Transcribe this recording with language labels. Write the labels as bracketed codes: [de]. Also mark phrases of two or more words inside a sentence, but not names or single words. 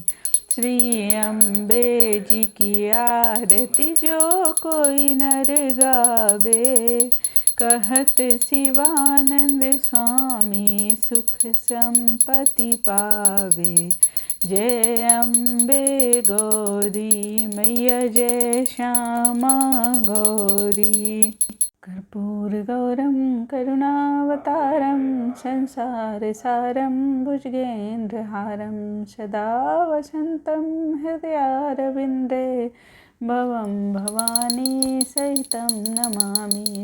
[hi] श्री अम्बे जी की आरती जो कोई नर गावे, कहत शिवानंद स्वामी सुख संपत्ति पावे। जय अम्बे गौरी मैया जय श्यामा गौरी। [sa] कर्पूरगौरं करुणावतारं संसारसारं भुजगेन्द्रहारं, सदा वसन्तं हृदयारविन्दे भवं भवानी सहितं नमामि।